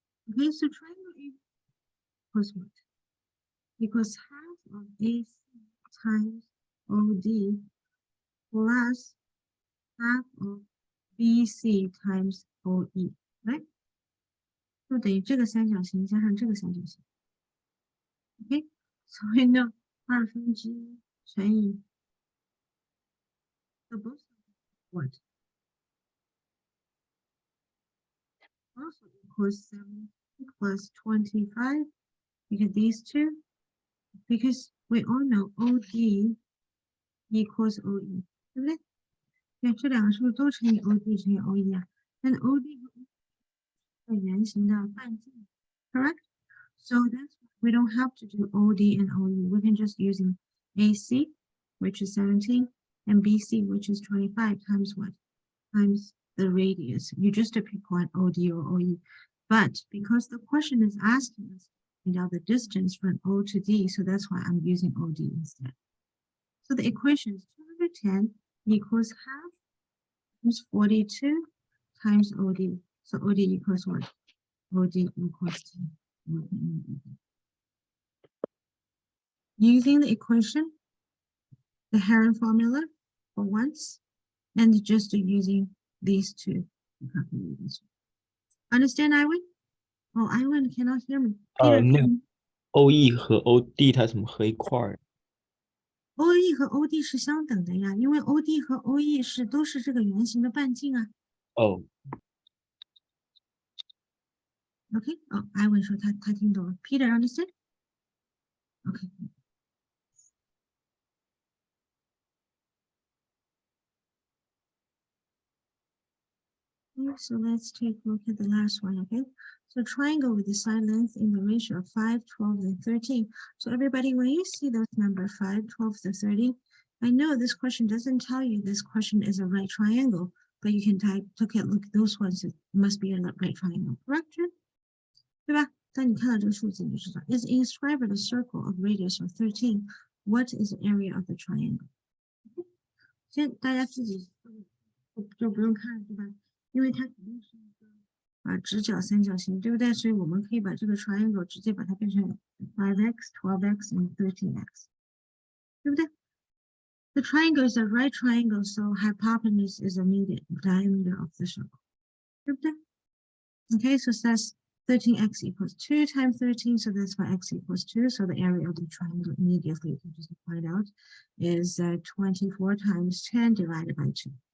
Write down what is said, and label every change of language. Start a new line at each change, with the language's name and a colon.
English: Okay, so triangle A equals what? Equals half of AC times OD plus half of BC times OE, right?
Chinese: 就等于这个三角形加上这个三角形。
English: Okay, so we know 1/2
Chinese: 乘以
English: so both what? Also equals 7 plus 25. You get these two because we all know OD equals OE, right?
Chinese: 对，这两个是不是都乘以 OD 乘以 OE 啊？那 OD 和圆形的半径 ，
English: correct? So that's why we don't have to do OD and OE. We can just using AC, which is 17, and BC, which is 25 times what? Times the radius. You just pick one, OD or OE. But because the question is asking us to find out the distance from O to D, so that's why I'm using OD instead. So the equation is 210 equals half times 42 times OD. So OD equals what? OD equals 10. Using the equation, the Heron formula for once, and just using these two. Understand, Iwan? Oh, Iwan cannot hear me. Peter,
Chinese: 那个 OE 和 OD 它怎么合一块儿？ OE 和 OD 是相等的呀，因为 OD 和 OE 都是这个圆形的半径啊。哦， OK， 哦，艾文说他听懂了。
English: Peter understand? OK。 So let's take a look at the last one, okay? So triangle with the side length in the ratio of 5, 12, and 13. So everybody, when you see those number 5, 12, and 13, I know this question doesn't tell you this question is a right triangle, but you can look at those ones, it must be a right triangle, correct?
Chinese: 对吧？当你看到这个数字，你就知道
English: is inscribed a circle of radius of 13. What is the area of the triangle?
Chinese: 先大家自己就不用看了，对吧？因为它肯定是一个直角三角形，对不对？所以我们可以把这个 triangle 直接把它变成 5x, 12x, and 13x， 对不对？
English: The triangle is a right triangle, so hypotenuse is the median diameter of the circle,
Chinese: 对不对？
English: Okay, so that's 13x equals 2 times 13, so that's why x equals 2. So the area of the triangle immediately, you can just find out, is 24 times 10 divided by 2.